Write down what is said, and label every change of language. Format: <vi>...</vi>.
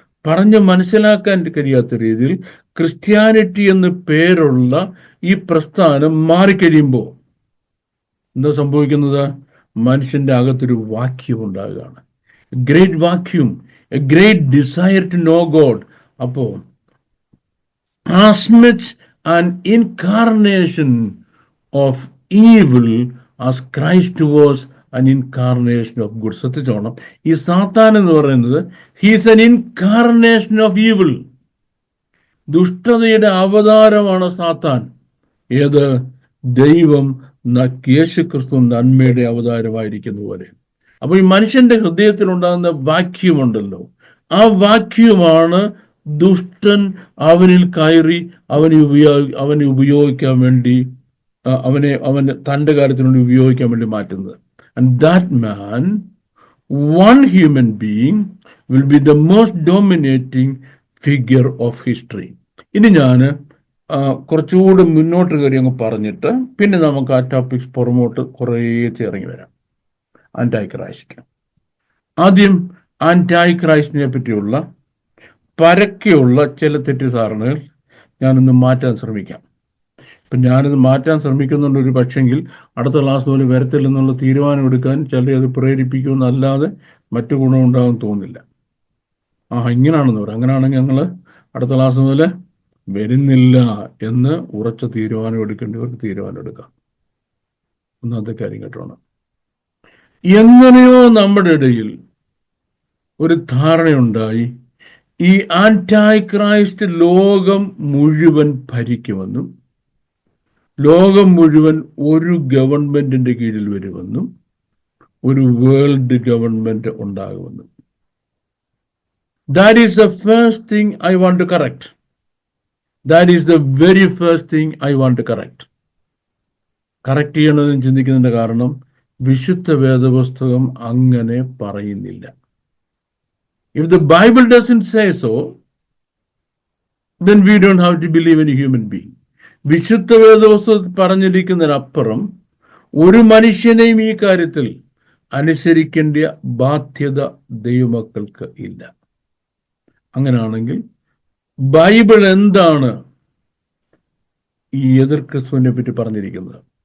<ml>പറഞ്ഞ് മനസ്സിലാക്കാൻ കഴിയാത്ത രീതിയിൽ ക്രിസ്ത്യാനിറ്റി എന്ന് പേരുള്ള ഈ പ്രസ്ഥാനം മാറിക്കഴിയുമ്പോൾ എന്താ സംഭവിക്കുന്നത്? മനുഷ്യന്റെ അകത്തൊരു vacuum ഉണ്ടാകുകയാണ്.</ml> <en>Great vacuum, a great desire to know God.</en> <ml>അപ്പോ</ml> <en>as much an incarnation of evil as Christ was an incarnation of good.</en> <ml>ശ്രദ്ധിച്ചോണം, ഈ സാത്താൻ എന്ന് പറയുന്നത്</ml> <en>He's an incarnation of evil.</en> <ml>ദുഷ്ടതയുടെ അവതാരമാണ് സാത്താൻ. ഏത്? ദൈവം യേശുക്രിസ്തു നന്മയുടെ അവതാരമായിരിക്കുന്ന പോലെ. അപ്പൊ ഈ മനുഷ്യന്റെ ഹൃദയത്തിൽ ഉണ്ടാകുന്ന വാക്യൂം ഉണ്ടല്ലോ, ആ വാക്യൂമാണ് ദുഷ്ടൻ അവനിൽ കയറി അവനെ ഉപയോഗിക്കാൻ വേണ്ടി അവന് തൻ്റെ കാര്യത്തിന് വേണ്ടി ഉപയോഗിക്കാൻ വേണ്ടി മാറ്റുന്നത്.</ml> <en>And that man, one human being, will be the most dominating figure of history.</en> <ml>ഇനി ഞാൻ കുറച്ചുകൂടി മുന്നോട്ട് കയറി അങ്ങ് പറഞ്ഞിട്ട് പിന്നെ നമുക്ക് ആ ടോപ്പിക്സ് പുറമോട്ട് കുറേ ഇറങ്ങി വരാം. ആന്റൈ ക്രൈസ്റ്റ്. ആദ്യം ആന്റൈ ക്രൈസ്റ്റിനെ പറ്റിയുള്ള പരക്കെയുള്ള ചില തെറ്റിദ്ധാരണകൾ ഞാനൊന്ന് മാറ്റാൻ ശ്രമിക്കാം. ഇപ്പം ഞാനിത് മാറ്റാൻ ശ്രമിക്കുന്നുണ്ട്. ഒരു പക്ഷെങ്കിൽ അടുത്ത ക്ലാസ് പോലെ വരത്തില്ലെന്നുള്ള തീരുമാനം എടുക്കാൻ ചിലരെ അത് പ്രേരിപ്പിക്കുമെന്നല്ലാതെ മറ്റു ഗുണമുണ്ടാകും തോന്നില്ല. ഇങ്ങനാണെന്ന് പറയാം. അങ്ങനെയാണെങ്കിൽ ഞങ്ങൾ അടുത്ത ക്ലാസ് മുതൽ വരുന്നില്ല എന്ന് ഉറച്ച തീരുമാനം എടുക്കേണ്ടവർക്ക് തീരുമാനം എടുക്കാം. ഒന്നാമത്തെ കാര്യം കേട്ടോണം. എങ്ങനെയോ നമ്മുടെ ഇടയിൽ ഒരു ധാരണയുണ്ടായി, ഈ ആന്റൈ ക്രൈസ്റ്റ് ലോകം മുഴുവൻ ഭരിക്കുമെന്നും ലോകം മുഴുവൻ ഒരു ഗവൺമെന്റിന്റെ കീഴിൽ വരുമെന്നും ഒരു വേൾഡ് ഗവൺമെന്റ് ഉണ്ടാകുമെന്നും.</ml> <en>That is the first thing I want to correct. That is the very first thing I want to correct.</en> <ml>Correct ചെയ്യണമെന്ന് ചിന്തിക്കുന്നതിന്റെ കാരണം വിശുദ്ധ വേദപുസ്തകം അങ്ങനെ പറയുന്നില്ല.</ml> <en>If the Bible doesn't say so, then we don't have to believe in a human being.</en> <ml>വിശുദ്ധ വേദപുസ്തകത്തിൽ പറഞ്ഞിരിക്കുന്നതിനപ്പുറം ഒരു മനുഷ്യനെയും ഈ കാര്യത്തിൽ അനുസരിക്കേണ്ട ബാധ്യത ദൈവമക്കൾക്ക് ഇല്ല. അങ്ങനെയാണെങ്കിൽ ബൈബിൾ എന്താണ് ഈ എതിർ ക്രിസ്തുവിനെ പറ്റി പറഞ്ഞിരിക്കുന്നത്?</ml>